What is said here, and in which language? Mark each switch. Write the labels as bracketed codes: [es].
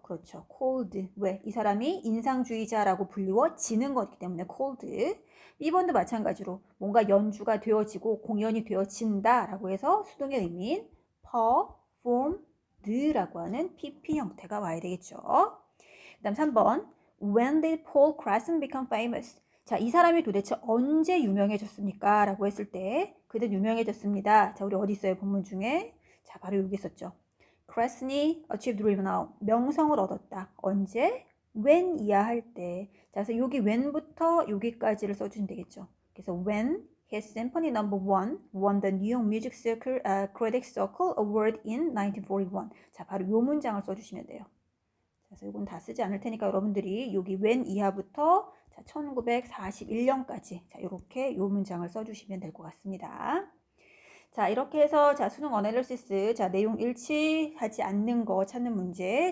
[ko] 그렇죠, cold. 왜? 이 사람이 인상주의자라고 불리워지는 거기 때문에 cold. B번도 마찬가지로 뭔가 연주가 되어지고 공연이 되어진다 라고 해서 수동의 의미인 performed라고 하는 PP 형태가 와야 되겠죠. 그 다음 3번. [en] When did Paul Cresson become famous? [ko] 자, 이 사람이 도대체 언제 유명해졌습니까? 라고 했을 때 그는 유명해졌습니다. 자, 우리 어디 있어요? 본문 중에. 자, 바로 여기 있었죠. Cresson이 achieved renown. 명성을 얻었다. 언제? when 이야 할 때. 자, 그래서 여기 when부터 여기까지를 써주면 되겠죠. [en] 그래서 when his symphony number 1 won the New York Music Critics Circle Award in 1941. [ko] 자, 바로 요 문장을 써주시면 돼요. 그래서 이건 다 쓰지 않을 테니까 여러분들이 여기 when 이하부터 자, 1941년까지 자, 이렇게 요 문장을 써주시면 될 것 같습니다. 자, 이렇게 해서 자, 수능 어널리시스 자, 내용 일치하지 않는 거 찾는 문제.